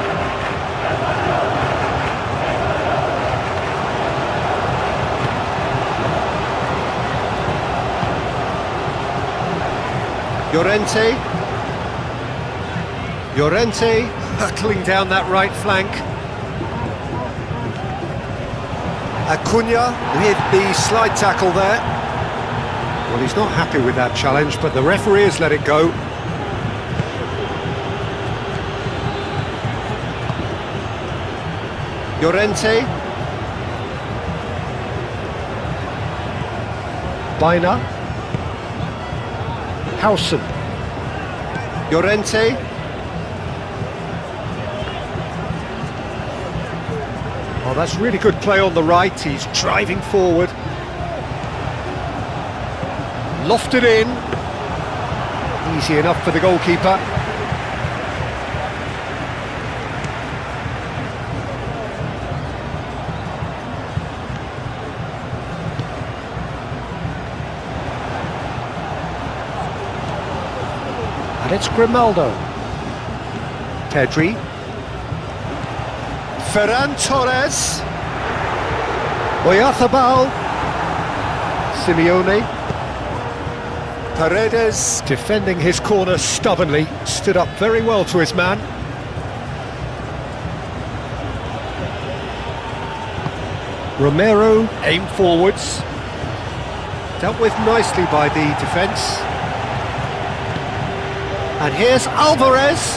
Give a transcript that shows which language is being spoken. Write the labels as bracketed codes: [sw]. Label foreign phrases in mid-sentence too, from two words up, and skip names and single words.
[en] Llorente. Llorente hurtling down that right flank. Acuna with the slide tackle there. Well, he's not happy with that challenge, but the referee has let it go. Llorente. Baina. Howson. Llorente. Oh, that's really good play on the right. He's driving forward. Lofted in. Easy enough for the goalkeeper. And it's Grimaldo. Pedri. Ferran Torres. Oyarzabal. Simeone. Paredes, defending his corner stubbornly, stood up very well to his man. Romero aimed forwards. Dealt with nicely by the defence. And here's Alvarez.